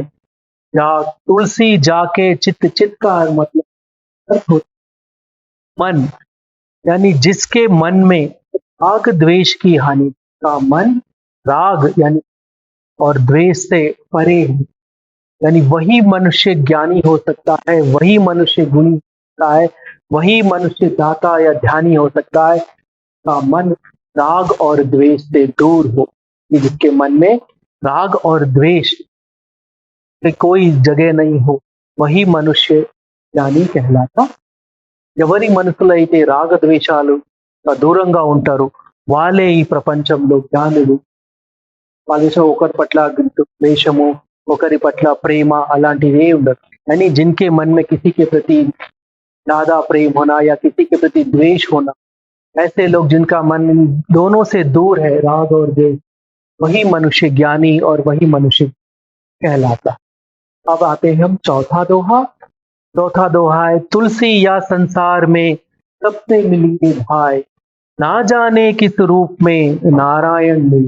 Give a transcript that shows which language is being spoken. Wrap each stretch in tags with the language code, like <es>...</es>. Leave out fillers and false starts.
<hi>या तुलसी जाके चित्त, चित्त का मतलब अर्थ होता है मन, यानी जिसके मन में राग द्वेष की हानि का मन राग यानी और द्वेष से परे है, यानी वही मनुष्य ज्ञानी हो सकता है, वही मनुष्य गुणी होता है, वही मनुष्य दाता या ध्यानी हो सकता है का मन राग और द्वेष से दूर हो। जिसके मन में राग और द्वेष की कोई जगह नहीं हो, वही मनुष्य ज्ञानी कहलाता।</hi> <te>ఎవరి మనసులో అయితే రాగద్వేషాలు దూరంగా ఉంటారు వాళ్ళే ఈ ప్రపంచంలో జ్ఞానులు। వాళ్ళ ఒకరి పట్ల ద్వేషము, ఒకరి పట్ల ప్రేమ అలాంటివి ఉండదు।</te> <hi>यानी जिनके मन में किसी के प्रति ज्यादा प्रेम होना या किसी के प्रति द्वेष होना, ऐसे लोग जिनका मन दोनों से दूर है, राग और द्वेष, वही मनुष्य ज्ञानी और वही मनुष्य कहलाता। अब आते हैं हम चौथा दोहा। चौथा दोहा है, तुलसी या संसार में सबसे मिली भाई, ना जाने किस रूप में नारायण मिली।</hi>